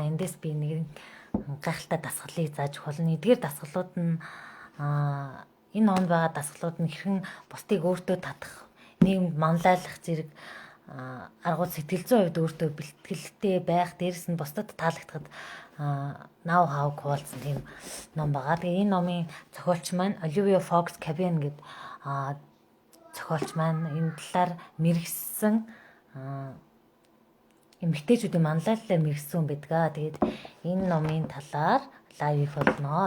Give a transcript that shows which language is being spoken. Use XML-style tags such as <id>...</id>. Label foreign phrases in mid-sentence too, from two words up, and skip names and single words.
<mn>Эндээс би нэг гайхалтай дасгалыг зааж өгөх болно. Эдгээр дасгалууд нь энэ номонд байгаа дасгалууд нь хэрхэн бусдыг өөртөө татах, нийгэмд манлайлах зэрэг аргууд сэтгэл зүйн хувьд өөртөө бэлтгэлтэй байх, дээрэс нь бусдад таалагдахад</mn> <en>now how</en> <mn>хуваалцсан тийм ном байгаа. Тэгээ энэ номын зохиолч маань Olivia Fox Cabin гэдэг зохиолч маань энэ талаар мэрэгсэн эмэгтэйчүүдийн манлайлалаар мэрэгсэн байдаг. Тэгээд энэ номын талаар лайв хийх болно.</mn>